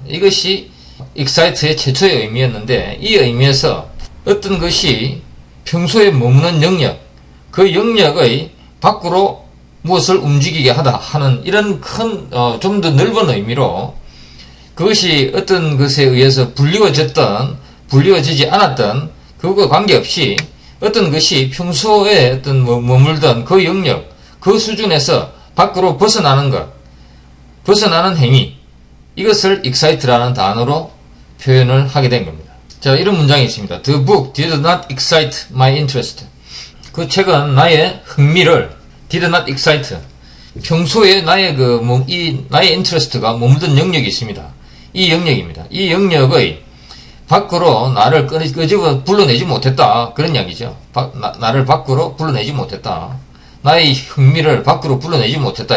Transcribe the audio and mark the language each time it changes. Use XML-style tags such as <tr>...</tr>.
<ko>이것이 excite의 최초의 의미였는데 이 의미에서 어떤 것이 평소에 머무는 영역, 그 영역의 밖으로 무엇을 움직이게 하다 하는 이런 큰, 좀 더 넓은 의미로 그것이 어떤 것에 의해서 불리워졌던, 불리워지지 않았던 그거 관계없이 어떤 것이 평소에 어떤 머물던 그 영역, 그 수준에서 밖으로 벗어나는 것, 벗어나는 행위, 이것을 excite라는 단어로 표현을 하게 된 겁니다. 자, 이런 문장이 있습니다.</ko> <en>The book did not excite my interest.</en> <ko>그 책은 나의 흥미를</ko> <en>did not excite.</en> <ko>평소에 나의 나의 interest가 머물던 영역이 있습니다. 이 영역입니다. 이 영역의 밖으로 나를 끄집어 불러내지 못했다. 그런 이야기죠. 나를 밖으로 불러내지 못했다. 나의 흥미를 밖으로 불러내지 못했다.</ko>